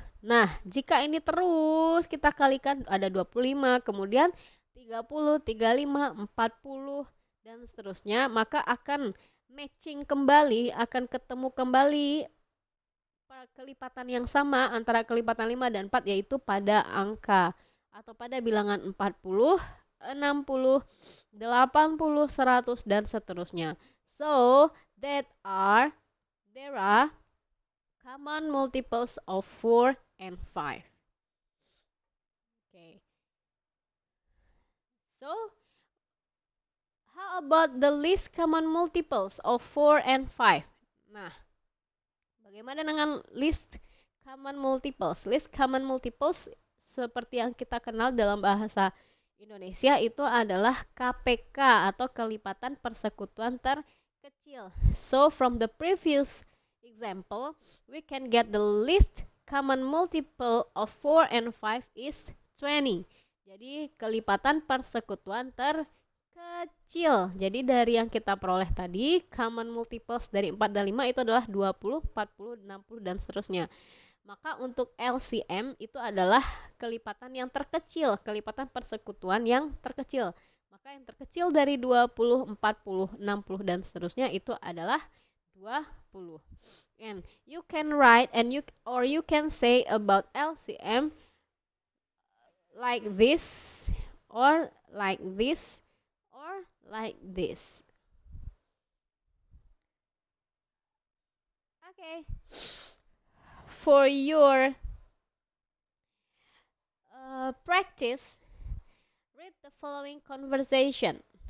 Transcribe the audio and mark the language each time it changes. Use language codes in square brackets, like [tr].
[id] Nah, jika ini terus kita kalikan ada 25, kemudian 30, 35, 40, dan seterusnya, maka akan matching kembali, akan ketemu kembali kelipatan yang sama antara kelipatan 5 dan 4, yaitu pada angka atau pada bilangan 40, 60, 80, 100, dan seterusnya. [en] So, there are common multiples of 4 and 5. Okay. So, how about the least common multiples of 4 and 5? [id] Nah, bagaimana dengan least common multiples? Least common multiples seperti yang kita kenal dalam bahasa Indonesia itu adalah KPK atau kelipatan persekutuan terkecil. [en] So, from the previous example, we can get the least common multiple of 4 and 5 is 20. [id] Jadi kelipatan persekutuan terkecil. Jadi dari yang kita peroleh tadi, common multiples dari 4 dan 5 itu adalah 20, 40, 60, dan seterusnya. Maka untuk LCM itu adalah kelipatan yang terkecil, kelipatan persekutuan yang terkecil. Maka yang terkecil dari 20, 40, 60, dan seterusnya itu adalah 20. [en] And you can write or you can say about LCM like this or like this or like this. Okay. For your practice, read the following conversation.